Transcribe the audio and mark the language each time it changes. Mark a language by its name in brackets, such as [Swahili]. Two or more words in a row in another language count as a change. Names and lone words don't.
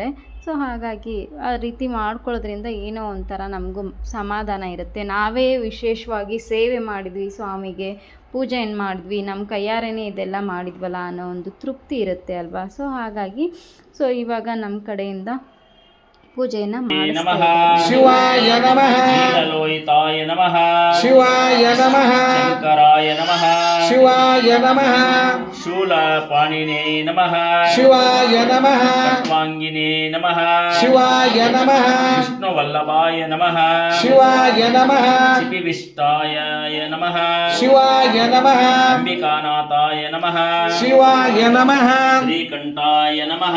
[Kannada] ಸೊ ಹಾಗಾಗಿ ಆ ರೀತಿ ಮಾಡ್ಕೊಳ್ಳೋದ್ರಿಂದ ಏನೋ ಒಂಥರ ನಮಗೂ ಸಮಾಧಾನ ಇರುತ್ತೆ. ನಾವೇ ವಿಶೇಷವಾಗಿ ಸೇವೆ ಮಾಡಿದ್ವಿ, ಸ್ವಾಮಿಗೆ ಪೂಜೆ ಮಾಡಿದ್ವಿ, ನಮ್ಮ ಕೈಯಾರೇನೆ ಇದೆಲ್ಲ ಮಾಡಿದ್ವಲ್ಲ ಅನ್ನೋ ಒಂದು ತೃಪ್ತಿ ಇರುತ್ತೆ ಅಲ್ವಾ. ಸೊ ಹಾಗಾಗಿ ಇವಾಗ ನಮ್ಮ ಕಡೆಯಿಂದ ಪೂಜೆಯನ್ನು [Sanskrit] शिवाय नमः, लोहिताय नमः, शिवाय नमः, शङ्कराय नमः, शिवाय नमः, शूलपाणिने नमः, शिवाय नमः, खड्वाङ्गिने नमः, शिवाय नमः, विष्णुवल्लभाय नमः, शिवाय नमः, शिपिविष्टाय नमः, शिवाय नमः, अम्बिकानाथाय नमः, शिवाय नमः, श्रीकण्ठाय नमः,